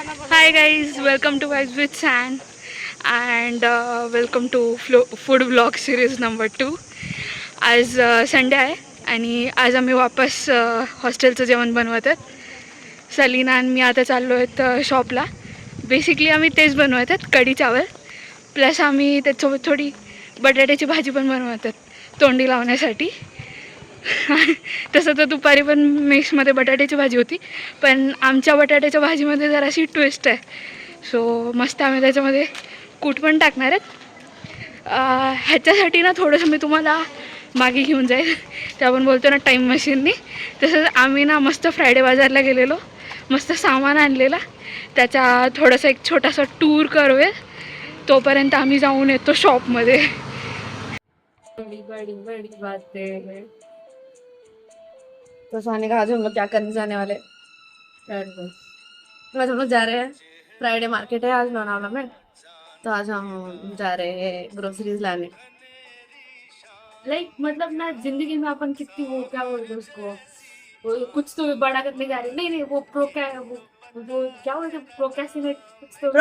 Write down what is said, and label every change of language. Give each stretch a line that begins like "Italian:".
English: Hi guys, welcome to Vibes with San and welcome to food vlog series number 2.
Marathi: आज Sunday आहे आणि आज आम्ही वापस हॉस्टेलचं जेवण बनवत आहेत. सलीना आणि मी आता चाललो आहेत शॉपला. बेसिकली आम्ही तेच बनवत आहेत, कढी चावल प्लस आम्ही त्याच्यासोबत थोडी बटाट्याची भाजी पण बनवत आहेत तोंडी लावण्यासाठी. तसं तर दुपारी पण मेसमध्ये बटाट्याची भाजी होती, पण आमच्या बटाट्याच्या भाजीमध्ये जराशी ट्विस्ट आहे. सो मस्त आम्ही त्याच्यामध्ये कूट पण टाकणार आहेत. ह्याच्यासाठी ना थोडंसं मी तुम्हाला मागे घेऊन जाईल, ते आपण बोलतो ना टाईम मशीननी. तसंच आम्ही ना मस्त फ्रायडे बाजारला गेलेलो, मस्त सामान आणलेला, त्याचा थोडासा एक छोटासा टूर करूया. तोपर्यंत आम्ही जाऊन येतो शॉपमध्ये.
Hindi: बड़ी बड़ी बड़ी बातें. तो सोने का आज हम लोग क्या करने जाने वाले आज हम लोग जा रहे हैं। फ्राइडे मार्केट है आज लोनावला में, तो आज हम जा रहे हैं ग्रोसरीज लाने। लाइक मतलब ना जिंदगी में अपन कितनी वो क्या बोलते उसको, वो कुछ तो बड़ा करने जा रहे, नहीं वो वो क्या बोलते प्रोक्रेस्टिनेट, कुछ तो